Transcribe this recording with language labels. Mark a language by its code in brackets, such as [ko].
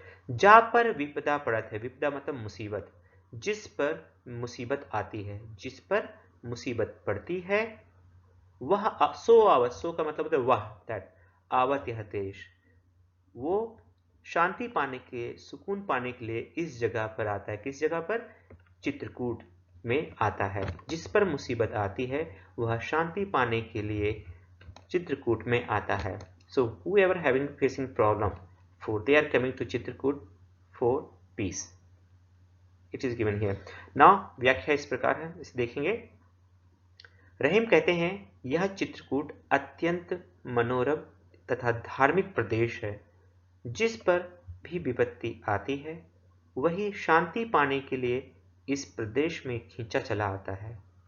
[hi] जा पर विपदा पड़त है, विपदा मतलब मुसीबत, जिस पर मुसीबत आती है, जिस पर मुसीबत पड़ती है, वह सो आवत, सो का मतलब है वह, दैट, आवत यह देश, वो शांति पाने के, सुकून पाने के लिए इस जगह पर आता है। किस जगह पर? चित्रकूट में आता है। जिस पर मुसीबत आती है वह शांति पाने के लिए चित्रकूट में आता है। [en] So whoever having facing problem, for they are coming to Chitrakoot for peace. It is given here. [hi] Now व्याख्या इस प्रकार है, इसे देखेंगे। रहीम कहते हैं यह चित्रकूट अत्यंत मनोरम तथा धार्मिक प्रदेश है। जिस पर भी विपत्ति आती है वही शांति पाने के लिए इस प्रदेश में खींचा चला आता है।